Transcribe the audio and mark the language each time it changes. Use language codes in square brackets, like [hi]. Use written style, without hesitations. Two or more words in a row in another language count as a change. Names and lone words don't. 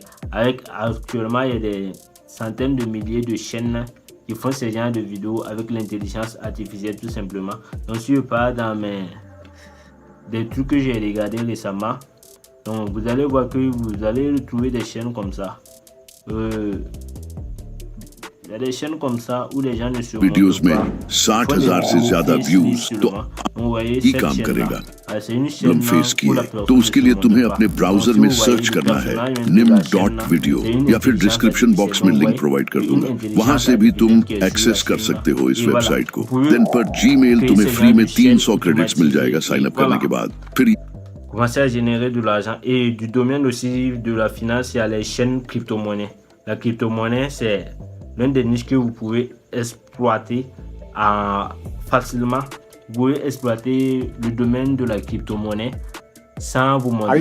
[fr] Actuellement, il y a des centaines de milliers de chaînes qui font ce genre de vidéos avec l'intelligence artificielle tout simplement. Donc si je pars dans des trucs que j'ai regardé récemment, donc vous allez voir que vous allez retrouver des chaînes comme ça. Il y a des chaînes comme ça où les gens ne se [hi] वीडियोस में 60,000 से ज्यादा व्यूज तो ही काम करेगा निम फेस की है तो उसके लिए तुम्हें अपने ब्राउजर में सर्च करना है nim.video या फिर [en] description box [hi] में लिंक प्रोवाइड कर दूंगा वहां से भी तुम एक्सेस कर सकते हो इस वेबसाइट को देन पर जीमेल तुम्हें फ्री में 300 क्रेडिट्स मिल जाएगा [en] sign up [hi] करने के बाद फिर [fr] commencer à générer de l'argent. Et du domaine aussi de la finance, il y a les chaînes crypto-monnaies. La crypto-monnaie, c'est l'un des niches que vous pouvez exploiter facilement. Vous pouvez exploiter le domaine de la crypto-monnaie sans vous montrer.